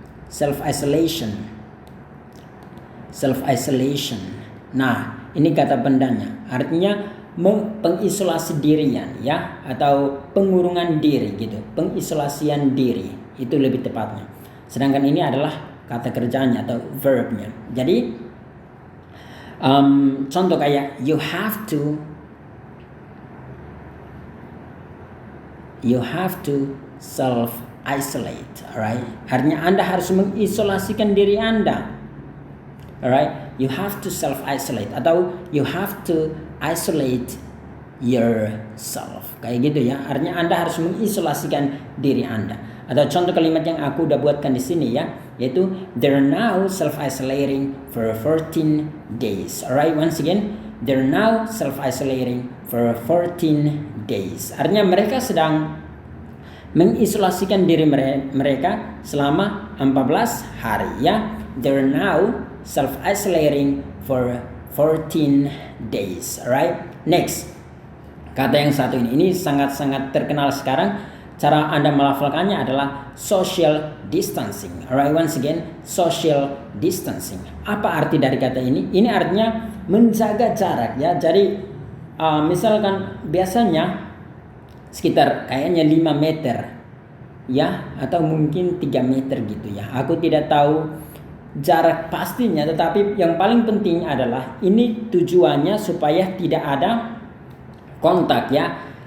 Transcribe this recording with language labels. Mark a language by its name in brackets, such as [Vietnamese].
[English] Self-isolation. Self-isolation. [Indonesian] Nah, ini kata bendanya. Artinya pengisolasi dirian ya, atau pengurungan diri gitu. Pengisolasian diri itu lebih tepatnya. Sedangkan ini adalah kata kerjanya atau verbnya. [English] Jadi contoh kayak you have to self-isolate, alright? [Indonesian] Artinya Anda harus mengisolasikan diri Anda. [English] Alright, you have to self-isolate [Indonesian] atau [English] you have to isolate yourself. [Indonesian] Kayak gitu ya. Artinya Anda harus mengisolasikan diri Anda. Atau contoh kalimat yang aku udah buatkan di sini ya, yaitu [English] they're now self-isolating for 14 days. Alright, once again, they're now self-isolating for 14 days. [Indonesian] Artinya mereka sedang mengisolasikan diri mereka selama 14 hari ya. [English] They're now self-isolating for 14 days. Alright, next, [Indonesian] kata yang satu ini sangat-sangat terkenal sekarang. Cara Anda melafalkannya adalah social distancing. [English] Alright, once again, social distancing. [Indonesian] Apa arti dari kata ini? Ini artinya menjaga jarak ya. Jadi misalkan biasanya sekitar kayaknya 5 meter ya, atau mungkin 3 meter gitu ya. Aku tidak tahu jarak pastinya, tetapi yang paling penting adalah ini tujuannya supaya tidak ada kontak ya.